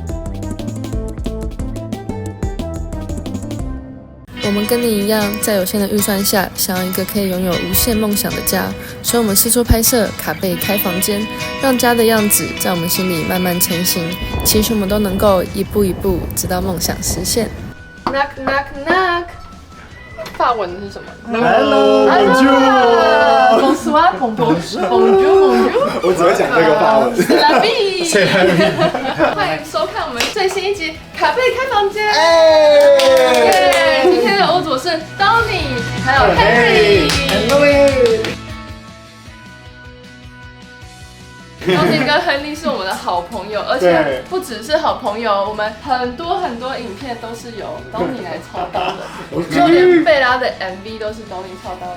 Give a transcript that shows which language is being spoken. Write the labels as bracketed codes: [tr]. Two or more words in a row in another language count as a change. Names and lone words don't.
[zh] 我们跟你一样，在有限的预算下，想要一个可以拥有无限梦想的家，所以我们四处拍摄，卡贝开房间，让家的样子在我们心里慢慢成型。期许我们都能够一步一步，直到梦想实现。 [en] Knock knock knock， [zh] 法文是什么 [fr] ？Hello，Bonjour，Bonjour，Bonjour， [zh] 我只会讲这个法文。 [fr] C'est la vie， [zh] 欢迎收看我们最新一集卡贝开房间。耶！今天的欧组是 Donny， 还有 Henry。Donny 跟亨利是我们的好朋友，而且不只是好朋友，我们很多影片都是由 Donny 来操刀的，就连贝拉的 MV 都是 Donny 操刀的。